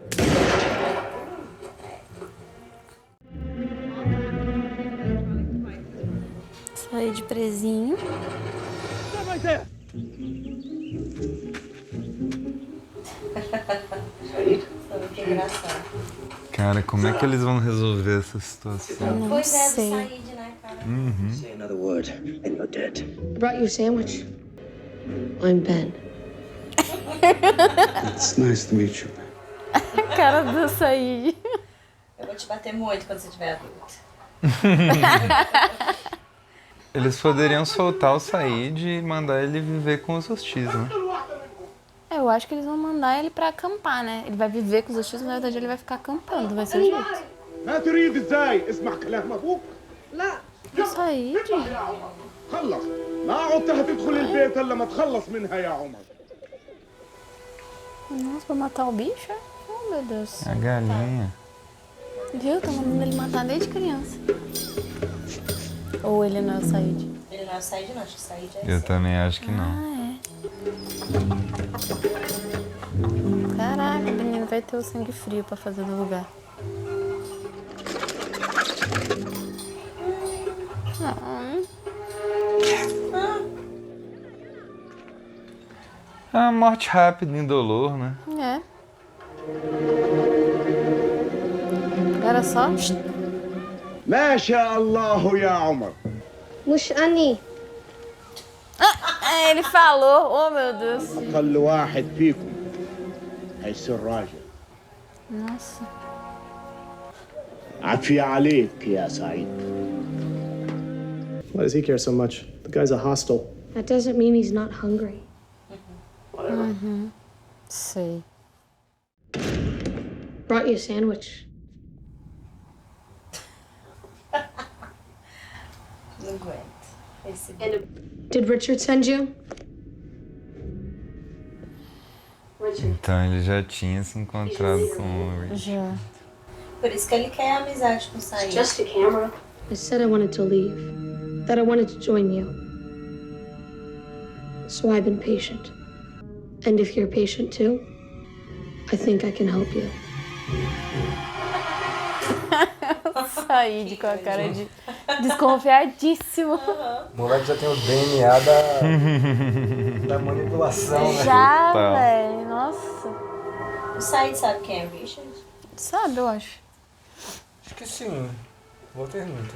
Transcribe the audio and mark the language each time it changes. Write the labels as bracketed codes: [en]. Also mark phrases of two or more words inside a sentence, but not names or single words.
[pt] Saí de presinho. Foi muito engraçado. Cara, como é que eles vão resolver essa situação? Não Pois é, do sei. Said, né, cara? [en] Say another word, and you're dead. I brought you a sandwich. I'm Ben. It's nice to meet you. [pt] A cara do Said. Eu vou te bater muito quando você estiver adulto. Eles poderiam soltar o Said e mandar ele viver com os hostis, né? Eu acho que eles vão mandar ele pra acampar, né? Ele vai viver com os hostis, mas na verdade ele vai ficar acampando, vai ser o jeito. [ar] ما تريد ازاي اسمع كلام ابوك [pt] O Said? [ar] خلص ما عدت تدخل البيت الا ما تخلص منها يا عمر [pt] Nossa, pra matar o bicho? É? Oh, meu Deus. A galinha. Viu? Tá mandando ele matar desde criança. Ou ele não é o Said? Ele não é o Said, não. Acho que o Said é Eu esse. também acho que não. Ah, é. Caraca, o menino vai ter o sangue frio pra fazer no lugar. É uma morte rápida, indolor, né? É. Era só... [ar] ما شاء الله يا عمر مش أني. [pt] É, ele falou. Oh, meu Deus. [ar] اقل واحد فيكم هيصير راجل [pt] Nossa. [ar] عافية عليك يا سعيد [en] Why does he care so much? The guy's a hostile. That doesn't mean he's not hungry. [pt] Sei. [en] Brought you a sandwich. [pt] Não aguento. Esse [en] Did Richard send you? [pt] Então ele já tinha se encontrado com o Rich. Já. Por isso que ele quer a amizade com o Said. [en] a camera. I said I wanted to leave. That I wanted to join you. So I've been patient. And if you're patient too, I think I can help you. [pt] Said com a cara de desconfiadíssimo. O moleque já tem o DNA da manipulação, né? Já, Total. velho. Nossa. O Said sabe quem é Richard? Sabe, eu acho. Acho que sim. Vou ter muito.